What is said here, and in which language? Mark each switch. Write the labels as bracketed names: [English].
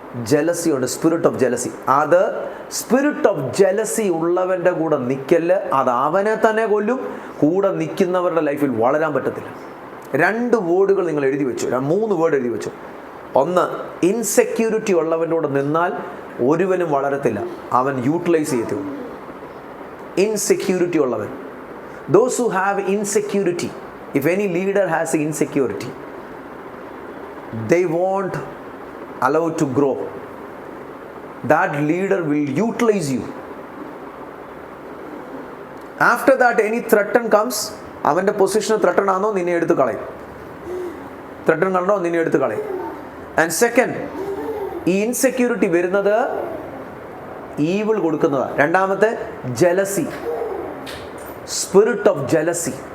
[Malayalam] Jealousy ഉണ്ട്, spirit of jealousy. അത് spirit of jealousy ഉള്ളവൻ്റെ കൂടെ നിൽക്കല്, അത് അവനെ തന്നെ കൊല്ലും. കൂടെ നിൽക്കുന്നവരുടെ ലൈഫിൽ വളരാൻ പറ്റത്തില്ല. 2 വേർഡുകൾ നിങ്ങൾ എഴുതി വെച്ചു, 3 വേർഡ് എഴുതി വെച്ചു. ഒന്ന്, ഇൻസെക്യൂരിറ്റി ഉള്ളവൻ്റെ കൂടെ നിന്നാൽ ഒരുവനും വളരത്തില്ല, അവൻ യൂട്ടിലൈസ് ചെയ്യത്തുള്ളൂ. ഇൻസെക്യൂരിറ്റി ഉള്ളവൻ, [English] those who have insecurity, if any leader has insecurity, they won't allow to grow. That leader will utilize you. After that any threaten comes, [Malayalam] അവൻ്റെ പൊസിഷൻ ത്രട്ടൺ ആണോ നിന്നെ എടുത്ത് കളയും, ത്രട്ടൺ കണ്ടോ നിന്നെ എടുത്ത് കളയും. ആൻഡ് സെക്കൻഡ്, ഈ ഇൻസെക്യൂരിറ്റി വരുന്നത് ഈവിൾ കൊടുക്കുന്നതാണ്. രണ്ടാമത്തെ, ജലസി, സ്പിരിറ്റ് ഓഫ് ജലസി.